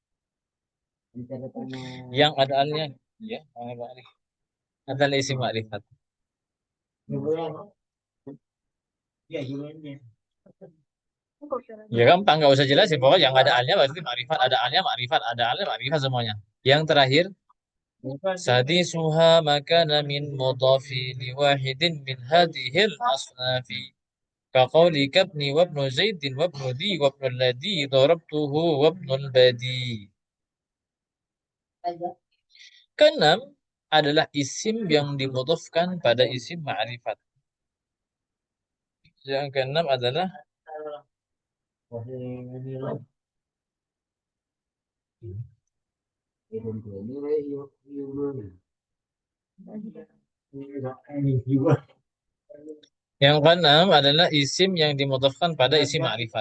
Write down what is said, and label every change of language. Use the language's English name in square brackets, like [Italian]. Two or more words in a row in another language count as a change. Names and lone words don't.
[Indonesian] Yang ada alnya, ya, adalah isim ma'rifat. Ya gampang, nggak usah jelasin. Pokoknya yang ada alnya berarti ma'rifat, ada alnya ma'rifat, ada alnya ma'rifat semuanya. Yang terakhir, [Arabic] سادسها ما كان من مضاف لواحد من هذه الأصناف. كقولك ابني وابن زيد وابن ذي وابن الذي ضربته وابن البدي. [Indonesian] Keenam adalah isim yang dimudhafkan pada isim ma'rifat. Yang keenam adalah isim yang dimudhafkan pada isim ma'rifat.